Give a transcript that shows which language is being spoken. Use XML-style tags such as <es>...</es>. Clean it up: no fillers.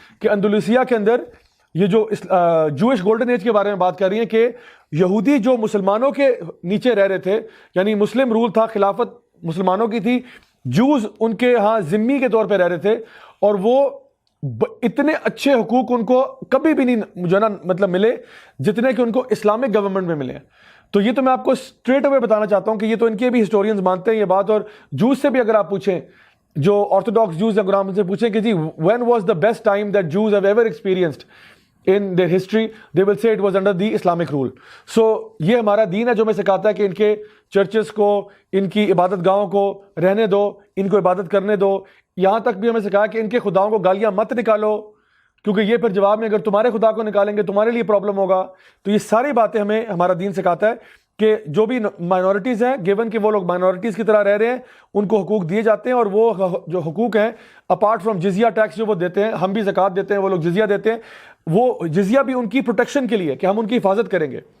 <ur>کہ اندلوسیہ کے اندر یہ جو جوئش گولڈن ایج کے بارے میں بات کر رہی ہیں کہ یہودی جو مسلمانوں کے نیچے رہ رہے تھے, یعنی مسلم رول تھا, خلافت مسلمانوں کی تھی, جوز ان کے ہاں ذمی کے طور پہ رہ رہے تھے, اور وہ اتنے اچھے حقوق ان کو کبھی بھی نہیں جو نا مطلب ملے جتنے کہ ان کو اسلامک گورنمنٹ میں ملے ہیں. تو یہ تو میں آپ کو اسٹریٹ اوے بتانا چاہتا ہوں کہ یہ تو ان کے بھی ہسٹورینز مانتے ہیں یہ بات. اور جوز سے بھی اگر آپ پوچھیں, جو آرتھوڈاکس جوز ہیں قرآن سے پوچھیں کہ جی</ur> <en>when was the best time that Jews have ever experienced in their history, they will say it was under the Islamic rule.</en> <ur>So یہ ہمارا دین ہے جو ہمیں سکھاتا ہے کہ ان کے چرچز کو, ان کی عبادت گاہوں کو رہنے دو, ان کو عبادت کرنے دو. یہاں تک بھی ہمیں سکھایا کہ ان کے خداؤں کو گالیاں مت نکالو, کیونکہ یہ پھر جواب میں اگر تمہارے خدا کو نکالیں گے تمہارے لیے پرابلم ہوگا. تو یہ ساری باتیں ہمیں ہمارا دین سکھاتا ہے کہ جو بھی مائنورٹیز ہیں, گیون کہ وہ لوگ مائنورٹیز کی طرح رہ رہے ہیں, ان کو حقوق دیے جاتے ہیں. اور وہ جو حقوق ہیں اپارٹ فرام جزیہ ٹیکس جو وہ دیتے ہیں, ہم بھی زکوٰۃ دیتے ہیں, وہ لوگ جزیہ دیتے ہیں, وہ جزیہ بھی ان کی پروٹیکشن کے لیے کہ ہم ان کی حفاظت کریں گے.</ur>